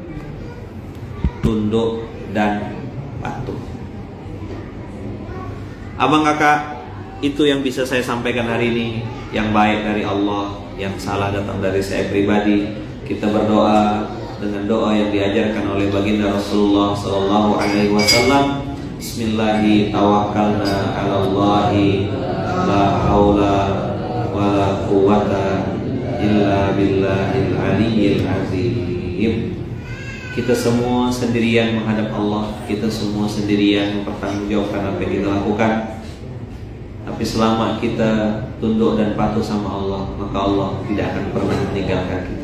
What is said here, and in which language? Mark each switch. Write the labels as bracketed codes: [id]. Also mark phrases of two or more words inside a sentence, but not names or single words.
[id] Tunduk dan patuh. Abang kakak, itu yang bisa saya sampaikan hari ini. Yang baik dari Allah, yang salah datang dari saya pribadi. Kita berdoa dengan doa yang diajarkan oleh baginda Rasulullah SAW. [ar] بسم الله توكلنا على الله لا حول ولا قوة إلا بالله العلي العظيم. [id] Kita semua sendirian menghadap Allah, kita semua sendirian mempertanggungjawabkan apa yang kita lakukan. Tapi selama kita tunduk dan patuh sama Allah, maka Allah tidak akan pernah meninggalkan kita.